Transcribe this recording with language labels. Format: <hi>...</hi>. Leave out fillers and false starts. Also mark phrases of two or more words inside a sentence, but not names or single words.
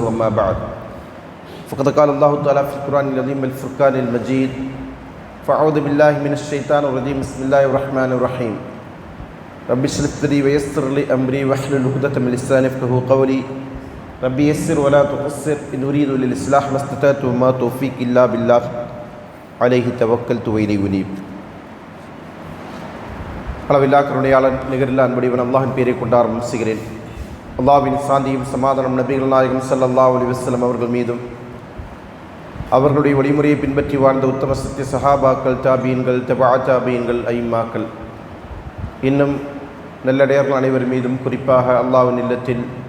<ar>أما بعد فقد قال الله تعالى في القرآن العظيم والفرقان المجيد: فأعوذ بالله من الشيطان الرجيم. بسم الله الرحمن الرحيم. رب اشرح لي ويسر لي أمري واحلل عقدة من لساني يفقهوا قولي. رب يسر ولا تقصر إن أريد للإصلاح ما استطعت وما توفيقي إلا بالله عليه توكلت وإليه أنيب.</ar> <ta>அளவில்லா கருணையாளன் நிகரில்லா அன்புடையவன் அல்லாஹ்வின் பெயரை கொண்டு ஆரம்பிக்கிறேன். அல்லாஹ்வின் சாந்தியும் சமாதானம் நபிகள் நாயகம்</ta> <ar>صلى الله عليه وسلم</ar> <ta>அவர்கள் மீதும், அவர்களுடைய வழிமுறையை பின்பற்றி வாழ்ந்த உத்தம சத்திய சஹாபாக்கள், தாபீன்கள், தபா தாபீன்கள், ஐம்மாக்கள், இன்னும் நல்லடையர்கள் அனைவர் மீதும், குறிப்பாக அல்லாஹ்வின் இல்லத்தில்</ta>